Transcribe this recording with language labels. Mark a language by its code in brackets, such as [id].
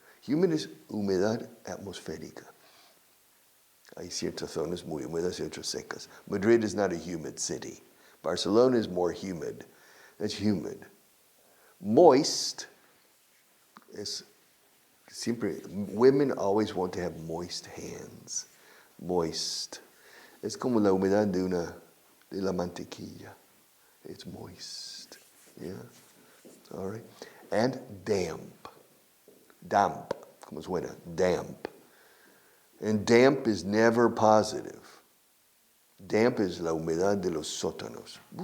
[es] Humid es humedad atmosférica. Hay ciertas zonas muy húmedas y otras secas. [en] Madrid is not a humid city. Barcelona is more humid. That's humid. Moist is siempre, women always want to have moist hands. Moist. [es] Es como la humedad de la mantequilla. [en] It's moist. Yeah. All right. And damp. Damp. [es] Como suena. [en] Damp. And damp is never positive. Damp is [es] la humedad de los sótanos.